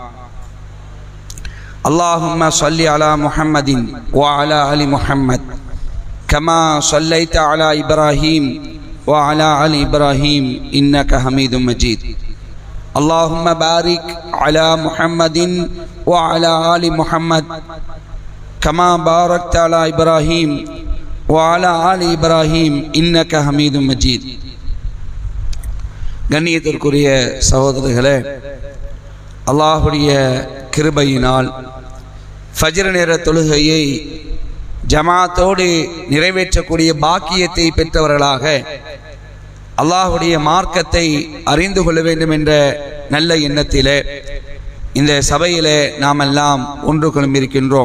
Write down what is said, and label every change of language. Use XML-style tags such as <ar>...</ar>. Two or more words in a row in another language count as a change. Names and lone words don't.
<ar>اللهم صل على محمد وعلى آل محمد كما صليت على إبراهيم وعلى آل إبراهيم إنك حميد مجيد. اللهم بارك على محمد وعلى آل محمد كما باركت على إبراهيم وعلى آل إبراهيم إنك حميد مجيد.</ar> <ta>கண்ணியத்திற்குரிய சகோதரர்களே, அல்லாஹுடைய கிருபையினால் ஃபஜ்ர் நேர தொழுகையை ஜமாத்தோடு நிறைவேற்றக்கூடிய பாக்கியத்தை பெற்றவர்களாக அல்லாஹுடைய மார்க்கத்தை அறிந்து கொள்ள வேண்டும் என்ற நல்ல எண்ணத்திலே இந்த சபையிலே நாம் எல்லாம் ஒன்று கொள்ளிருக்கின்றோம்.</ta>